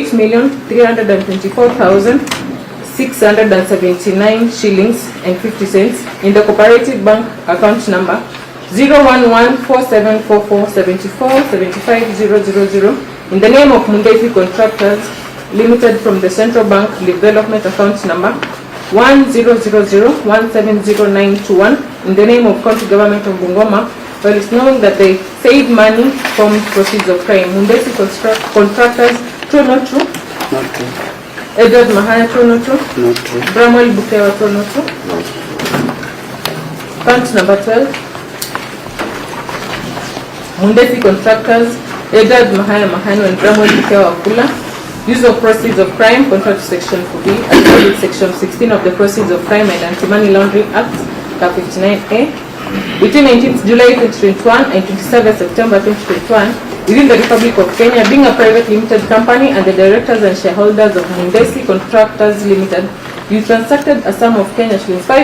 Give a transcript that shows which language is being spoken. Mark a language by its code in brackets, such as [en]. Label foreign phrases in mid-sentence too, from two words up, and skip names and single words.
[en] 8,324,679 shillings and 50 cents in the Cooperative Bank account number 0114744747500 in the name of Mundesi Contractors Limited from the Central Bank Development account number 1000170921 in the name of County Government of Bungoma, well, it's known that they saved money from proceeds of crime. Mundesi Contractors, true or not true? Not true. Edward Mahaya, true or not true? Not true. Bramwell Bukewa, true or not true? Not true. Count number 12. Mundesi Contractors, Edward Mahaya Mahanu and Bramwell Bukewa Wafula, use of proceeds of crime, contract section 4B, as well as section 16 of the Proceeds of Crime and Anti-Money Laundering Act, 59A, between 19th July 2021 and 27th September 2021, within the Republic of Kenya, being a private limited company and the directors and shareholders of Mundesi Contractors Limited, you transacted a sum of Kenya shillings